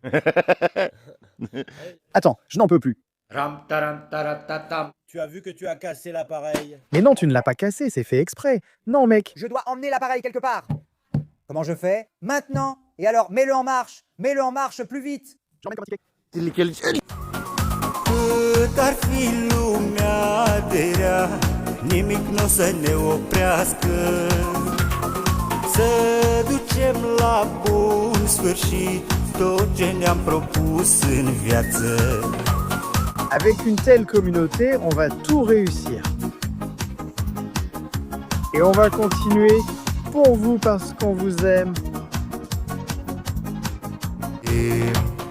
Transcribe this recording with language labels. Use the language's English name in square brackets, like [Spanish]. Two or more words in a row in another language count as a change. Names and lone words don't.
[French] Attends, je n'en peux plus. Tu as vu que tu as cassé l'appareil. Mais non, tu ne l'as pas cassé, c'est fait exprès. Non, mec. Je dois emmener l'appareil quelque part. Comment je fais? Maintenant. Et alors, mets-le en marche. Mets-le en marche plus vite. J'en mets comme un ticket. [Romanian] Cât ar fi lumea de rea, nimic n-o să ne oprească. Să ducem la bun sfârșit tot ce ne-am propus în viață. [French] Avec une telle communauté, on va tout réussir. Et on va continuer pour vous parce qu'on vous aime. E